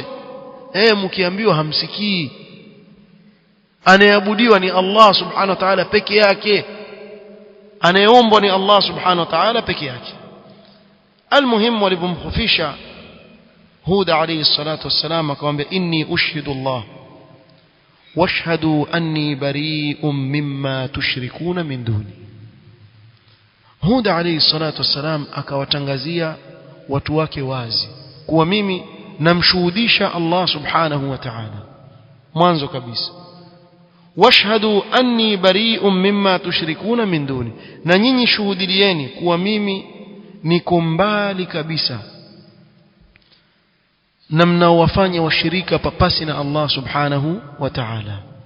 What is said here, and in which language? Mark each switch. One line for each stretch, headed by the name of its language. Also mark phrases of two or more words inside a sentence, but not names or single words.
Swahili: Mkiambiwa hamsikii. Anayeabudiwa ni
Arabic: الله سبحانه وتعالى
Swahili: peke yake. Anayeombwa ni
Arabic: الله سبحانه وتعالى
Swahili: peke yake. Almuhimu walipomkhufisha Hud
Arabic: عليه الصلاة والسلام
Swahili: akamwambia,
Arabic: إني أشهد الله واشهدوا أني بريء مما تشركون من دون.
Swahili: Hud
Arabic: عليه الصلاة والسلام
Swahili: akawatangazia watu wake wazi kuwa mimi namshuhudisha
Arabic: الله سبحانه وتعالى
Swahili: mwanzo kabisa,
Arabic: واشهدوا أني بريء مما تشركون من دون,
Swahili: na nyinyi shuhudilieni kuwa mimi niko mbali kabisa na mnaowafanya washirika papasi na
Arabic: الله سبحانه وتعالى.